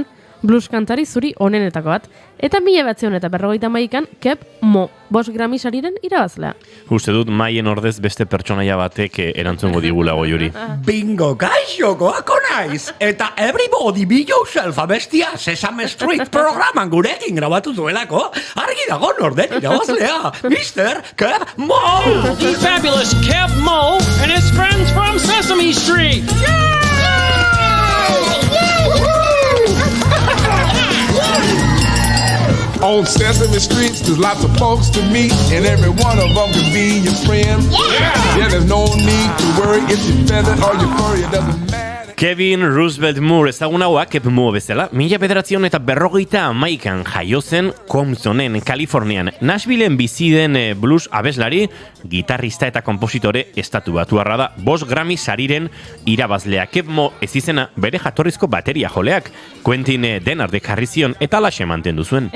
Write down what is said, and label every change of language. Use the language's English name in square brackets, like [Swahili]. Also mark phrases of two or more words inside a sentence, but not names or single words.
[Basque] Blues kantari zuri onenetako bat. Eta 1952an Keb Mo, 5 Grammy sariren irabazlea. Uste dut maien ordez beste pertsonaia batek erantzungo digula goiuri. Bingo, gaixo, goako naiz! Eta Everybody Be Yourself abestia Sesame Street programan gurekin grabatu zuelako, argi dago norden irabazlea, [English] Mr. Keb Mo! The fabulous Keb Mo and his friends from Sesame Street! On Sesame Street, there's lots of folks to meet, and every one of them can be your friend. Yeah, there's no need to worry if you're feathered or you're furry, it doesn't matter. [Basque] Kevin Roosevelt Moore ezagun haua Keb Mo bezala, 1951an jaio zen Comptonen, Kalifornian. Nashvilleen bizi den blues abeslari, gitarrista eta kompositore estatu batuarra da, 5 Grammy sariren irabazlea. Keb Mo ez izena bere jatorrizko bateria joleak, Quentin Denardek jarri zion eta alaxe mantendu zuen.